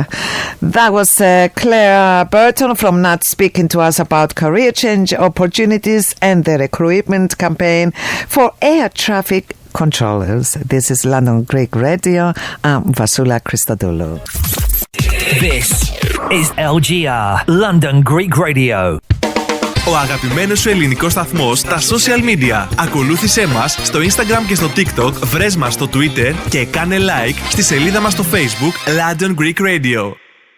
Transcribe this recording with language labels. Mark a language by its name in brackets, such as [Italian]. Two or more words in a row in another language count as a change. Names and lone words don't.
[English] That was Claire Burton from NATS speaking to us about career change opportunities and the recruitment campaign for air traffic controllers. This is London Greek Radio. I'm Vasoula Christodoulou. This is LGR, London Greek Radio. [Greek] Ο αγαπημένος σου ελληνικός σταθμός στα [English] social media. [Greek] Ακολούθησέ μας στο Instagram και στο TikTok, βρες μας στο Twitter και κάνε like στη σελίδα μας στο Facebook London Greek Radio.